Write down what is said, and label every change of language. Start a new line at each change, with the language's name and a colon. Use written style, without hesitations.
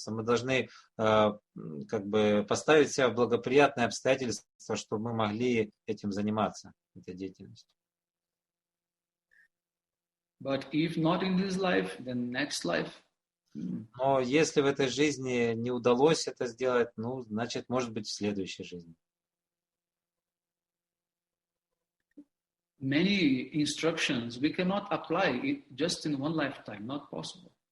Russian: Мы должны поставить себя в благоприятные обстоятельства, чтобы мы могли этим заниматься, этой деятельностью.
English: But if not in this life, then next life.
Russian: Но если в этой жизни не удалось это сделать, значит, может быть, в следующей жизни.
English: Many instructions we cannot apply it just in one lifetime, not possible.